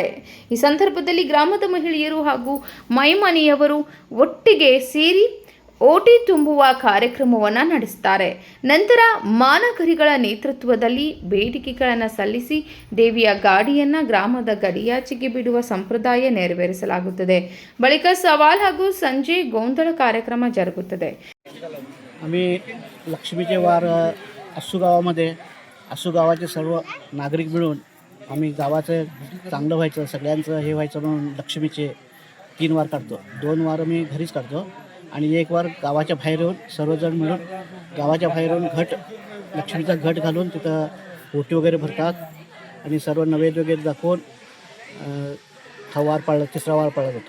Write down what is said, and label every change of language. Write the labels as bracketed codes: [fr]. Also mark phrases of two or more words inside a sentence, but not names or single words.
[kn] ಈ ಸಂದರ್ಭದಲ್ಲಿ ಗ್ರಾಮದ ಮಹಿಳೆಯರು ಹಾಗೂ ಮೈಮನೆಯವರು ಒಟ್ಟಿಗೆ ಸೇರಿ ಓಟಿ ತುಂಬುವ ಕಾರ್ಯಕ್ರಮವನ್ನು ನಡೆಸುತ್ತಾರೆ. ನಂತರ ಮಾನಗರಿಗಳ ನೇತೃತ್ವದಲ್ಲಿ ಬೇಡಿಕೆಗಳನ್ನು ಸಲ್ಲಿಸಿ ದೇವಿಯ ಗಾಡಿಯನ್ನು ಗ್ರಾಮದ ಗಡಿಯಾಚೆಗೆ ಬಿಡುವ संप्रदाय ನೆರವೇರಿಸಲಾಗುತ್ತದೆ. ಬಳಿಕ ಸವಾಲ್ ಹಾಗೂ ಸಂಜೆ ಗೋಂಧಳ ಕಾರ್ಯಕ್ರಮ ಜರುಗುತ್ತದೆ. [mr] आम्ही लक्ष्मीचे वार आसू गावामध्ये आसू गावाचे सर्व नागरिक मिळून आम्ही गावाचं चांगलं व्हायचं, सगळ्यांचं हे व्हायचं म्हणून लक्ष्मीचे 3 वार काढतो. 2 वार मी घरीच काढतो आणि 1 वार गावाच्या बाहेर येऊन सर्वजण मिळून गावाच्या बाहेर येऊन लक्ष्मीचा घट घालून तिथं ओटी वगैरे भरतात आणि सर्व नैवेद्य वगैरे दाखवून हा वार पाळला, 3रा वार पाळला जातो.